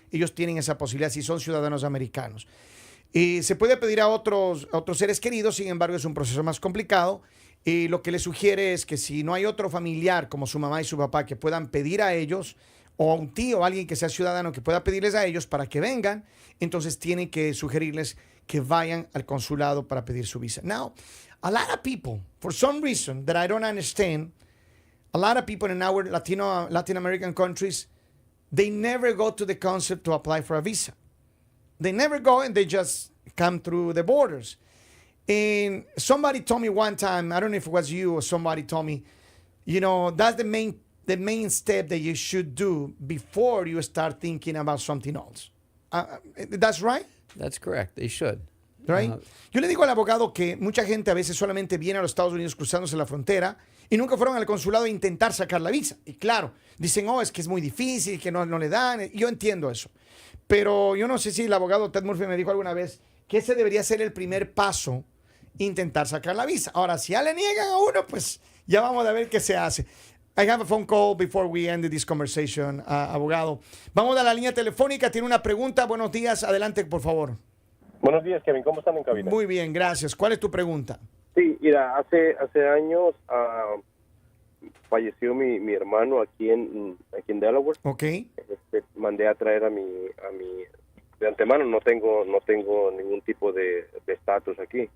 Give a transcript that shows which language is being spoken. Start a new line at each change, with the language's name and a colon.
Spanish: Ellos tienen esa posibilidad si son ciudadanos americanos. Y se puede pedir a otros seres queridos, sin embargo, es un proceso más complicado. Y lo que le sugiere es que si no hay otro familiar como su mamá y su papá que puedan pedir a ellos, o a un tío o alguien que sea ciudadano que pueda pedirles a ellos para que vengan, entonces tienen que sugerirles que vayan al consulado para pedir su visa.
English: Now, a lot of people, for some reason that I don't understand, a lot of people in our Latin American countries, they never go to the consulate to apply for a visa. They never go and they just come through the borders. And somebody told me one time, I don't know if it was you or somebody told me, that's the main step that you should do before you start thinking about something else. That's right? That's correct. They should. Right?
Spanish: Yo le digo al abogado que mucha gente a veces solamente viene a los Estados Unidos cruzándose la frontera y nunca fueron al consulado a intentar sacar la visa. Y claro, dicen, es que es muy difícil, que no le dan. Yo entiendo eso. Pero yo no sé si el abogado Ted Murphy me dijo alguna vez que ese debería ser el primer paso, intentar sacar la visa. Ahora, si ya le niegan a uno, pues ya vamos a ver qué se hace.
English: I have a phone call before we end this conversation, abogado.
Spanish: Vamos a la línea telefónica. Tiene una pregunta. Buenos días. Adelante, por favor. Buenos días, Kevin. ¿Cómo están en cabina? Muy bien, gracias. ¿Cuál es tu pregunta? Sí, mira, hace años falleció mi hermano aquí en Delaware. Ok. Mandé a traer a mi de antemano no tengo ningún tipo de estatus aquí.